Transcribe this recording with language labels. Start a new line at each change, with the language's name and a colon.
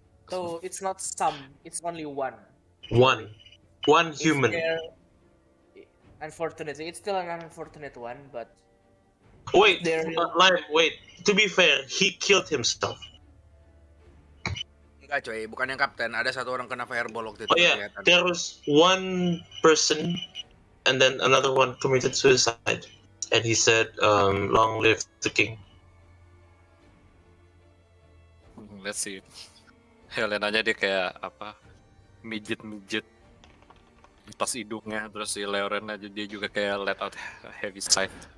English: So it's not some, it's only one. One Is human. there... Unfortunately, it's still an unfortunate one, but Wait, there... wait. To be fair, he killed himself.
Indonesian: Enggak coy, bukan yang kapten. Ada satu orang kena fireball waktu itu
English: Oh yeah,
Indonesian: kelihatan.
English: there was one person, and then another one committed suicide, and he said, "Long live the king." Let's see.
Indonesian: Helenanya dia kayak apa? Mijit-mijit pas hidungnya, terus si Leoren aja dia juga kayak
English: let out a heavy sigh.